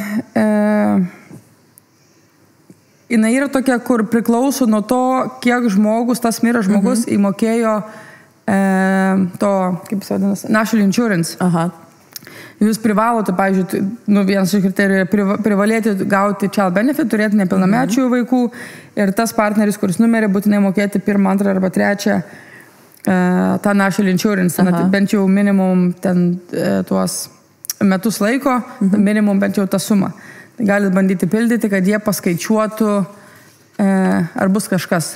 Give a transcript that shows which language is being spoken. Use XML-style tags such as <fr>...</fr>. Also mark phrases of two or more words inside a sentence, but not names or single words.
<lt>Jinai yra tokia, kur priklauso nuo to, kiek žmogus, tas miręs žmogus įmokėjo to, kaip jis vadinasi,</lt> <en>National Insurance. Aha.</en> <lt>Jūs privalote, pavyzdžiui, vienas iš kriterijų privalėti gauti</lt> <en>child benefit,</en> <lt>turėti nepilnamečių vaikų ir tas partneris, kuris numerė, būtinai mokėti 1, 2 arba 3 tą</lt> <en>National Insurance,</en> <lt>bent jau minimum ten tuos metus laiko, minimum bent jau tą sumą. Galit bandyti pildyti, kad jie paskaičiuotų, ar bus kažkas.</lt>